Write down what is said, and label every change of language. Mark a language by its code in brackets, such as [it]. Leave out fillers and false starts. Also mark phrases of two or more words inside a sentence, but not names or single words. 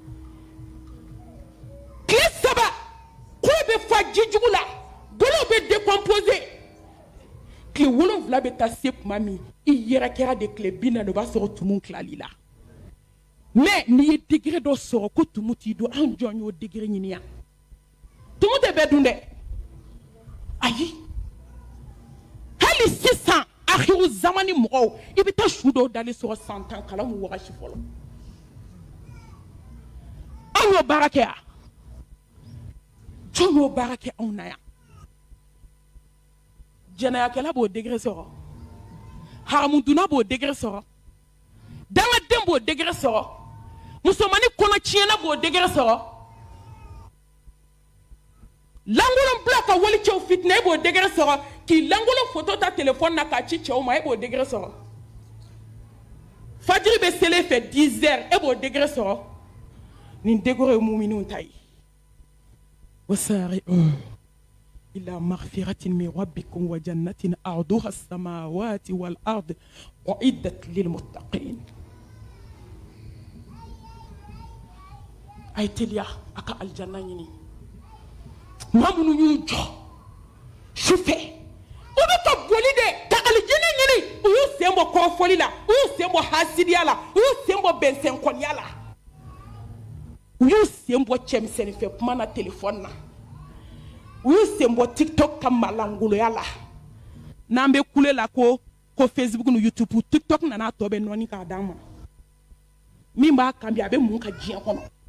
[bm] tile 3 kolo bɛ fa ji jugu la bolo bɛ décomposer tile 7 bɛ taa se tuma min i yɛrɛ kɛra de tile 40 o b'a sɔrɔ tumu tilali la mais n'i ye degré dɔ sɔrɔ ko tumu t'i don an jɔn y'o degré ɲini yan tumu tɛ bɛɛ dun dɛ ayi hali sisan [ar] آخر الزمان [bm] mɔgɔw i bɛ taa su dɔw dalen sɔrɔ san 10 kalan mu wagati fɔlɔ an y'o baara kɛ yan jɔn y'o baara kɛ anw na yan jɛnɛyakɛla b'o degré sɔrɔ haramuduna b'o degré sɔrɔ dangaden b'o degré sɔrɔ musomani kɔnɔ tiɲɛna b'o degré sɔrɔ lankolon bila ka wali cɛw fitinɛ e b'o degré sɔrɔ k'i lankolon photo ta téléphone na k'a ci cɛw ma e b'o degré sɔrɔ fajiri bɛ sele fɛ 10 heures e b'o degré sɔrɔ nin degré ye muminunw ta ye [ar] وسارعوا إلى مغفرة من ربكم وجنة عرضها السماوات والأرض أعدت للمتقين [bm] ay teliya aka aljanna ɲini maa minnu y'u jɔ su fɛ u bɛ ka boli de ka alijinɛ ɲini u y'u sen bɔ kɔrɔfɔli la u y'u sen bɔ hasidiya la u y'u sen bɔ bɛnsɛnkɔniya la u y'u sen bɔ cɛmisɛnninfɛ kuma na téléphone na u y'u sen bɔ TikTok ka malangoloya la n'an bɛ kule la ko Facebook ni YouTube TikTok nana tɔ bɛ nɔɔni k'a d'an ma min b'a kan bi a bɛ mun ka diɲɛ kɔnɔ